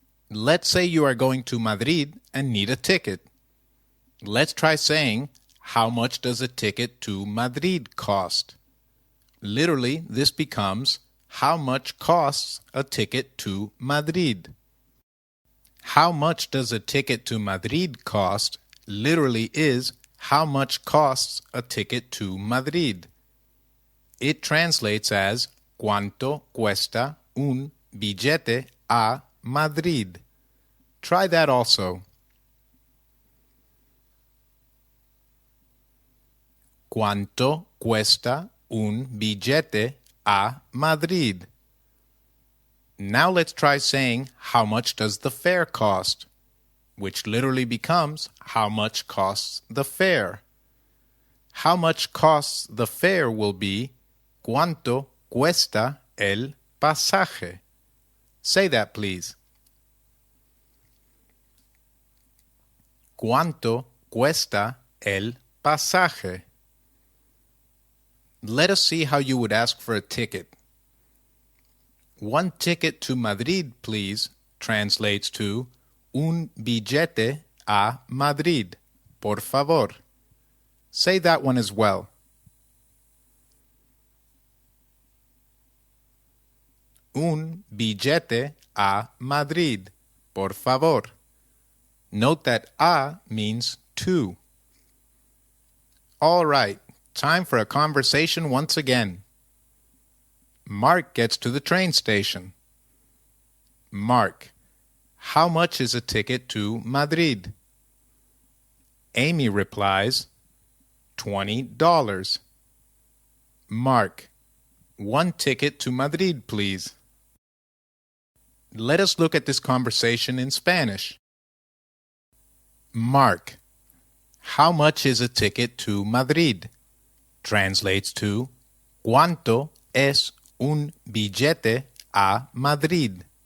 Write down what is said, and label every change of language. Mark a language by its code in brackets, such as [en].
[en] Let's say you are going to Madrid and need a ticket. Let's try saying, how much does a ticket to Madrid cost? Literally, this becomes, how much costs a ticket to Madrid? How much does a ticket to Madrid cost? Literally is, how much costs a ticket to Madrid? It translates as, [es] ¿cuánto cuesta un billete a Madrid? [en] Try that also. [es] ¿Cuánto cuesta un billete a Madrid? [en] Now let's try saying, how much does the fare cost? Which literally becomes, how much costs the fare? How much costs the fare will be, [es] ¿cuánto cuesta el pasaje? [en] Say that, please. [es] ¿Cuánto cuesta el pasaje? [en] Let us see how you would ask for a ticket. One ticket to Madrid, please, translates to [es] un billete a Madrid, por favor. [en] Say that one as well. [es] Un billete a Madrid, por favor. [en] Note that a means to. All right, time for a conversation once again. Mark gets to the train station. Mark, how much is a ticket to Madrid? Amy replies, $20. Mark, one ticket to Madrid, please. Let us look at this conversation in Spanish. Mark, how much is a ticket to Madrid? Translates to, [es] ¿cuánto es un billete a Madrid?